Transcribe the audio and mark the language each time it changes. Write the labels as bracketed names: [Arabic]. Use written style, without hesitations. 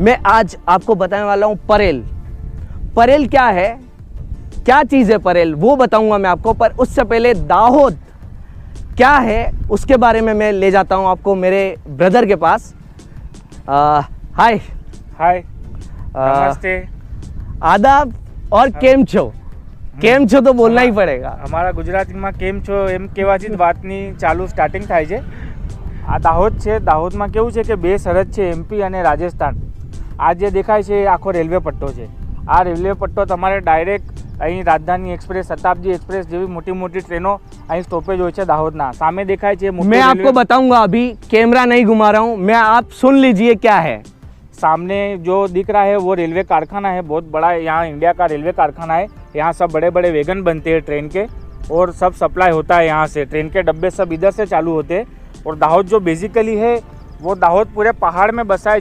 [Hindi] मैं आज आपको बताने वाला हूँ परेल क्या है, क्या चीज़ है परेल, वो बताऊंगा मैं आपको। पर उससे पहले दाहोद क्या है उसके बारे में मैं ले जाता हूँ आपको मेरे ब्रदर के पास। [English] hi [Hindi] नमस्ते, आदाब और केम छो तो बोलना ही पड़ेगा। [Gujarati] અમારા ગુજરાતીમાં કેમ છો એમ કહેવાથી જ વાતની ચાલુ સ્ટાર્ટિંગ થાય છે। આ દાહોદ છે, દાહોદમાં કેવું છે કે બે સરહદ છે, એમપી અને રાજસ્થાન। આ જે દેખાય છે એ આખો રેલવે પટ્ટો છે। આ રેલવે પટ્ટો તમારે ડાયરેક્ટ અહીં રાજધાની એક્સપ્રેસ, શતાબ્દી एक्सप्रेस જેવી મોટી મોટી ટ્રેનો અહીં સ્ટોપેજ હોય છે દાહોદના। સામે દેખાય છે [Hindi] मैं आपको बताऊंगा, अभी कैमरा नहीं घुमा रहा हूँ मैं, आप सुन लीजिए क्या है। सामने जो दिख रहा है वो रेलवे कारखाना है, बहुत बड़ा। यहाँ इंडिया का रेलवे कारखाना है। यहाँ सब बड़े बड़े वैगन बनते हैं ट्रेन के, और सब सप्लाई होता है यहाँ से। ट्रेन के डब्बे सब इधर से चालू होते हैं। और दाहोद जो बेसिकली है वो दाहोद पूरे पहाड़ में बसा है।